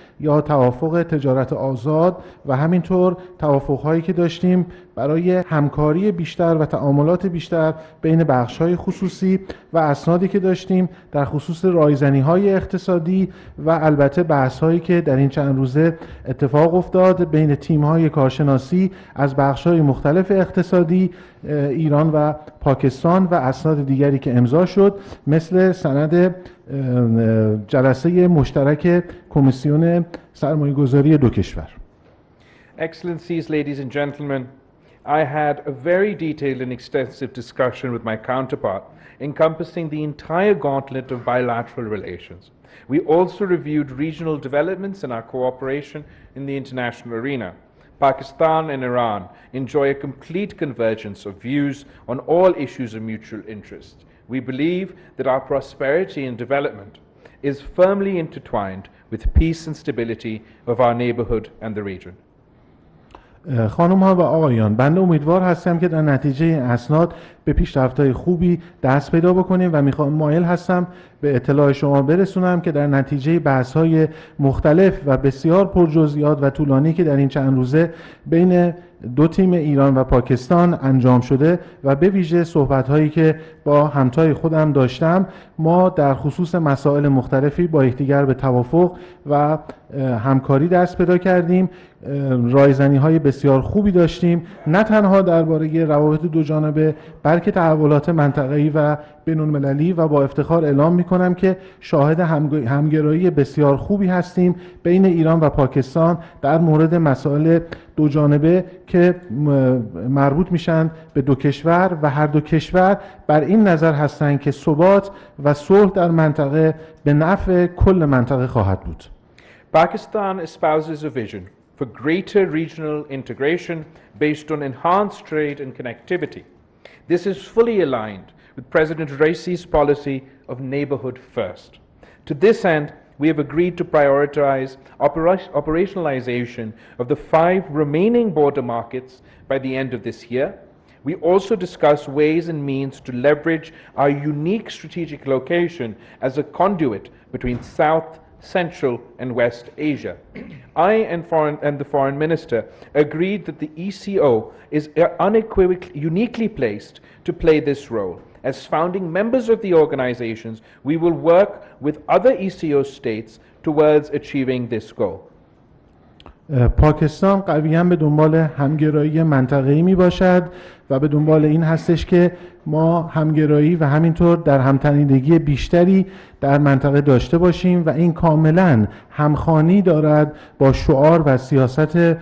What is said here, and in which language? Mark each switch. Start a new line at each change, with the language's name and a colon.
Persian: یا توافق تجارت آزاد و همینطور توافق‌هایی که داشتیم برای همکاری بیشتر و تعاملات بیشتر بین بخش‌های خصوصی و اسنادی که داشتیم در خصوص رایزنی‌های اقتصادی و البته بحث‌هایی که در این چند روزه اتفاق افتاد بین تیم‌های کارشناسی از بخش‌های مختلف اقتصادی ایران و پاکستان و اسناد دیگری که امضا شد مثل سند جلسه مشترک کمیسیون سرمایه‌گذاری دو کشور.
English: Excellencies, ladies and gentlemen, I had a very detailed and extensive discussion with my counterpart encompassing the entire gauntlet of bilateral relations. We also reviewed regional developments in our cooperation in the international arena. Pakistan and Iran enjoy a complete convergence of views on all issues of mutual interest. We believe that our prosperity and development is firmly intertwined with peace and stability of our neighborhood and the region.
Persian: خانم ها و آقایان، بنده امیدوار هستم که در نتیجه این اسناد به پیشرفت‌های خوبی دست پیدا بکنیم و مایل هستم به اطلاع شما برسونم که در نتیجه بحث‌های مختلف و بسیار پرجزئیات و طولانی که در این چند روزه بین دو تیم ایران و پاکستان انجام شده و به ویژه صحبت‌هایی که با همتای خودم داشتم، ما در خصوص مسائل مختلفی با یکدیگر به توافق و همکاری دست پیدا کردیم. رایزنی‌های بسیار خوبی داشتیم، نه تنها درباره روابط دو جانبه بلکه تحولات منطقه‌ای و بین‌المللی و با افتخار اعلام می‌کنم که شاهد همگرایی بسیار خوبی هستیم بین ایران و پاکستان در مورد مسائل دو جانبه که مربوط میشن به دو کشور و هر دو کشور بر این نظر هستند که ثبات و صلح در منطقه به نفع کل منطقه خواهد بود.
English: Pakistan espouses a vision for greater regional integration based on enhanced trade and connectivity. This is fully aligned with President Raisi's policy of neighborhood first. To this end, we have agreed to prioritize operationalization of the 5 remaining border markets by the end of this year. We also discuss ways and means to leverage our unique strategic location as a conduit between South, Central and West Asia. I and the Foreign Minister agreed that the ECO is uniquely placed to play this role. As founding members of the organizations, we will work with other ECO states towards achieving this goal.
Persian: پاکستان قویاً به دنبال همگرایی منطقه‌ای می باشد و به دنبال این هستش که ما همگرایی و همینطور در همتنیدگی بیشتری در منطقه داشته باشیم و این کاملاً همخوانی دارد با شعار و سیاست